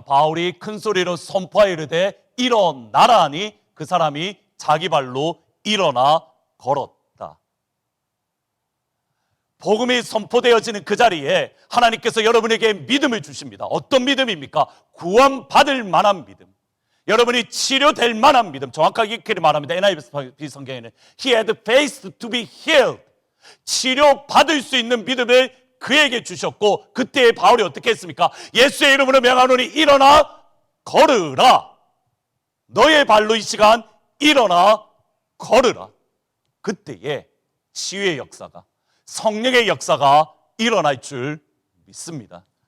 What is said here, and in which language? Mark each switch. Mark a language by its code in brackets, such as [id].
[ko] 바울이 큰 소리로 선포하여 이르되 일어나라 하니 그 사람이 자기 발로 일어나 걸었다. 복음이 선포되어지는 그 자리에 하나님께서 여러분에게 믿음을 주십니다. 어떤 믿음입니까? 구원받을 만한 믿음, 여러분이 치료될 만한 믿음. 정확하게 이렇게 말합니다. [en] NIV [ko] 성경에는 [en] He had faith to be healed. [ko] 치료받을 수 있는 믿음을 그에게 주셨고, 그때 바울이 어떻게 했습니까? 예수의 이름으로 명하노니 일어나 걸으라. 너의 발로 이 시간 일어나 걸으라. 그때에 치유의 역사가, 성령의 역사가 일어날 줄 믿습니다.